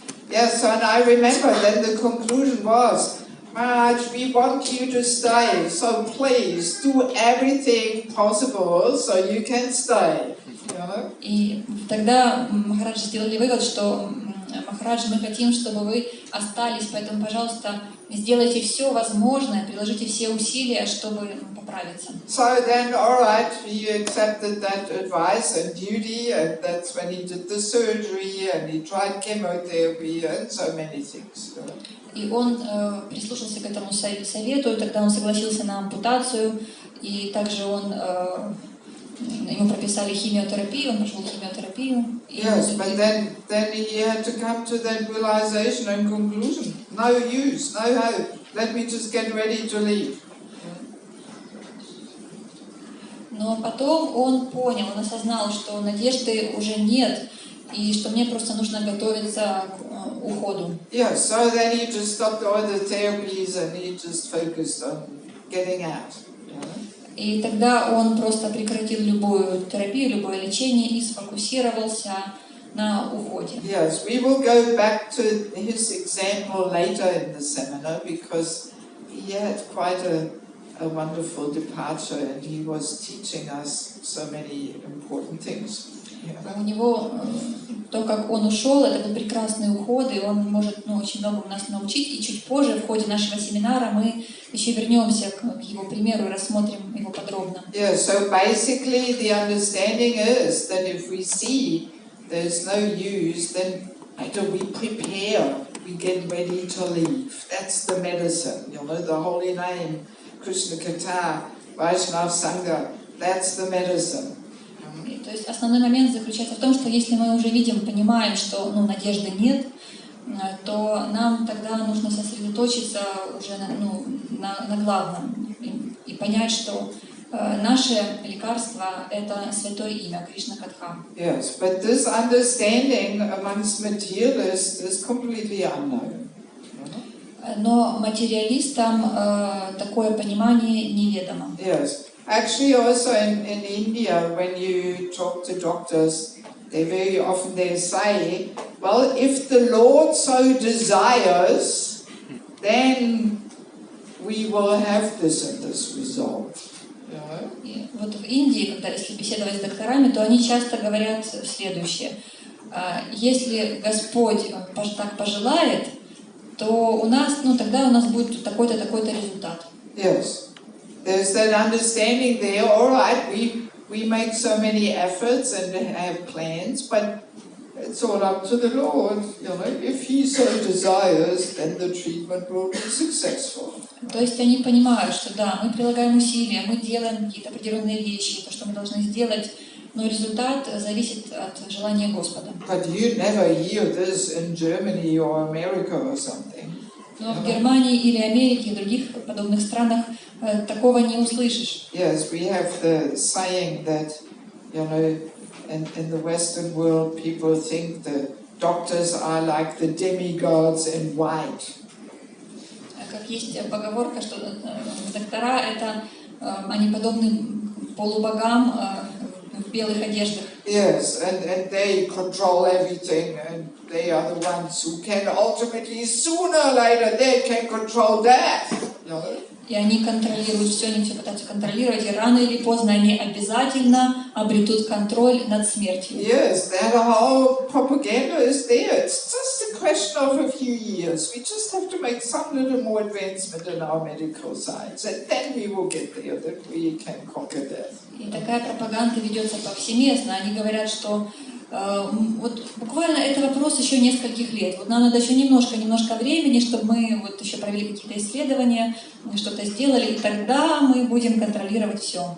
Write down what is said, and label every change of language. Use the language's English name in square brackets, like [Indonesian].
[English] Yes, and I remember then the conclusion was, Maharaj, we want you to stay, so please do everything possible so you can stay. [Russian] И тогда Махарадж сделали вывод, что Махарадж, мы хотим, чтобы вы остались, поэтому, пожалуйста, сделайте все возможное, приложите все усилия, чтобы поправиться. [English] So then, all right, he accepted that advice and duty, and that's when he did the surgery, and he tried chemotherapy, and so many things. [Russian] И он прислушался к этому совету, и тогда он согласился на ампутацию, и также ему прописали химиотерапию, он прошел химиотерапию. [English] Yes, but then he had to come to that realization and conclusion. No use, no hope. Let me just get ready to leave. [Russian] Но потом он понял, он осознал, что надежды уже нет, и что мне просто нужно готовиться к уходу. [English] Yes, so then he just stopped all the therapies and he just focused on getting out. [Russian] И тогда он просто прекратил любую терапию, любое лечение и сфокусировался на уходе. [English] Yes, we will go back to his example later in the seminar because he had quite a wonderful departure and he was teaching us so many important things. [Russian] У него то, как он ушел, это был прекрасный уход, и он может очень многому нас научить. И чуть позже, в ходе нашего семинара, мы еще вернемся к его примеру и рассмотрим его подробно. [English] Yeah, so basically the understanding is that if we see there's no use, then after we prepare, we get ready to leave. That's the medicine, the holy name, Krishna Katha, Vaishnava Sangha, that's the medicine. [Russian] То есть основной момент заключается в том, что если мы уже видим, понимаем, что надежды нет, то нам тогда нужно сосредоточиться уже на главном и понять, что наше лекарство — это святое имя Кришна Катха. [English] Yes, but this understanding amongst materialists is completely unknown. [Russian] Но материалистам такое понимание неведомо. [English] Yes. Actually, also in India, when you talk to doctors, they very often say, well, if the Lord so desires, then we will have this and this result. [Russian] И вот в Индии, когда если беседовать с докторами, то они часто говорят следующее: если Господь так пожелает, то у нас, тогда у нас будет такой-то, такой-то результат. [English] Yes. There's that understanding there, all right, we make so many efforts and have plans, but it's all up to the Lord. If He so desires, then the treatment will be successful. [Russian] То есть они понимают, что да, мы прилагаем усилия, мы делаем какие-то определенные вещи, то, что мы должны сделать, но результат зависит от желания Господа. [English] But you never hear this in Germany or America or something. [Russian] Но в Германии или Америке и других подобных странах такого не услышишь. [English] Yes, we have the saying that, in the Western world, people think the doctors are like the demigods in white. [Russian] Как есть поговорка, что доктора они подобны полубогам в белых одеждах. [English] Yes, and they control everything, and they are the ones who can ultimately, sooner or later, they can control death. [Russian] И они контролируют все, они все пытаются контролировать, и рано или поздно они обязательно обретут контроль над смертью. [English] Yes, that whole propaganda is there. It's just a question of a few years. We just have to make some little more advancement in our medical science, and then we will get there, that we can conquer death. [Russian] И такая пропаганда ведется повсеместно. Они говорят, что вот буквально это вопрос еще нескольких лет. Вот нам надо еще немножко времени, чтобы мы вот еще провели какие-то исследования, что-то сделали, и тогда мы будем контролировать все.